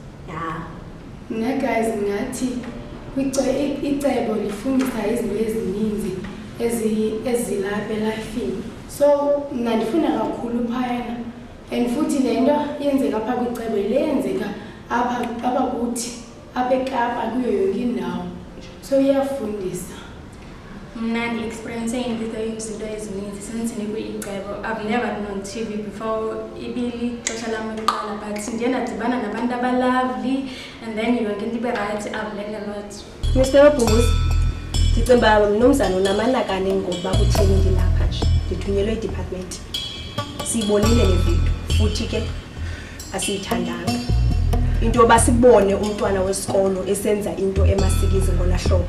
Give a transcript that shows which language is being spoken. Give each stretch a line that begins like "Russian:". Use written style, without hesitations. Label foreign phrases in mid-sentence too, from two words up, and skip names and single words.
Xhosa: Mna guys ngathi iCebo lifundisa izinto ezininzi ezilapha elifini so mna ndifunda kakhulu phayana and futhi le nto yenzeka apha kwiCebo le yenzeka apha kuthi apha eKapa kuyo yonke indawo so iyafundisa. Mna ndi-experience izinto ezininzi since ndikwi-Icebo.
English: I've never been on TV before
Xhosa: ibili xesha lam lokuqala
English: but
Xhosa: ndiye ndadibana nabantu abalovely
English: and then
Xhosa: yonke into ibe
English: right. I've learned a lot.
Xhosa: Mr. Bhuzi, ndicimba mnumzana unamanakane ngokuba kutheni ndilapha nje ndithunyelwe idepartment siyibonile le video futhi ke asiyithandanga into yoba sibone umntwana wesikolo esenza into emasikizi ngona hlobo.